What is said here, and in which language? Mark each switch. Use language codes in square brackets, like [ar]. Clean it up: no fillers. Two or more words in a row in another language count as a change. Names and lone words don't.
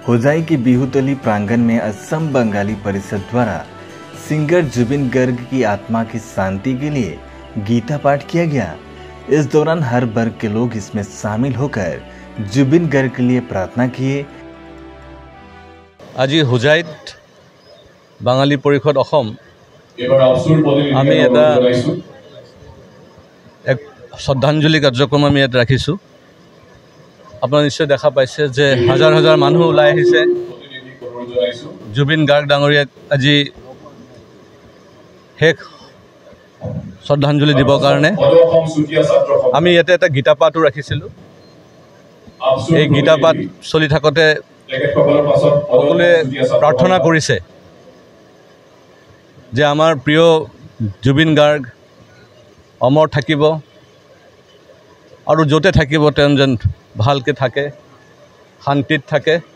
[hi] होजाई की बिहुतली प्रांगण में असम बंगाली परिषद द्वारा सिंगर जुबिन गर्ग की आत्मा की शांति के लिए गीता पाठ किया गया। इस दौरान हर वर्ग के लोग इसमें शामिल होकर जुबिन गर्ग के लिए प्रार्थना किए। [as] আজ হোজাইত বঙালী পৰিষদ অসম আমি এক শ্ৰদ্ধাঞ্জলি কাৰ্যক্ৰম আমি যাত ৰাখিছোঁ। আপোনালোকে নিশ্চয় দেখা পাইছে যে হাজাৰ হাজাৰ মানুহ ওলাই আহিছে जुबिन गार्ग ডাঙৰীয়াক আজি শেষ শ্রদ্ধাঞ্জলি দিবৰ কাৰণে। আমি ইয়াতে এটা গীতা পাঠও ৰাখিছিলোঁ। এই গীতা পাঠ চলি থাকোঁতে সকলোৱে প্ৰাৰ্থনা কৰিছে যে আমাৰ প্ৰিয় जुबिन गार्ग অমৰ থাকিব আৰু য'তে থাকিব তেওঁ যেন ভালকৈ থাকে, শান্তিত থাকে।